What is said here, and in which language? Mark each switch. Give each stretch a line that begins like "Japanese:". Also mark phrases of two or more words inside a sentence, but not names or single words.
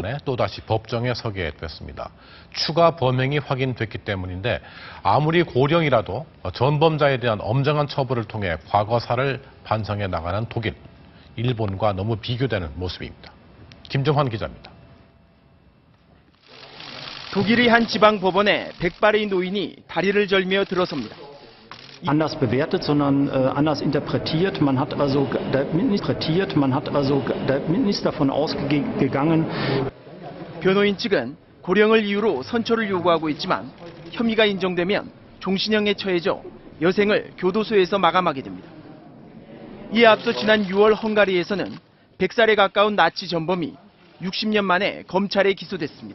Korean: 또다시 법정에 서게 됐습니다. 추가 범행이 확인됐기 때문인데 아무리 고령이라도 전범자에 대한 엄정한 처벌을 통해 과거사를 반성해 나가는 독일, 일본과 너무 비교되는 모습입니다. 김정환 기자입니다. 독일의 한 지방법원에 백발의 노인이 다리를 절며 들어섭니다.
German: anders bewertet, sondern anders interpretiert. Man hat also ist davon ausgegangen.
Korean: 변호인 측은 고령을 이유로 선처를 요구하고 있지만 혐의가 인정되면 종신형에 처해져 여생을 교도소에서 마감하게 됩니다. 이에 앞서 지난 6월 헝가리에서는 100살에 가까운 나치 전범이 60년 만에 검찰에 기소됐습니다.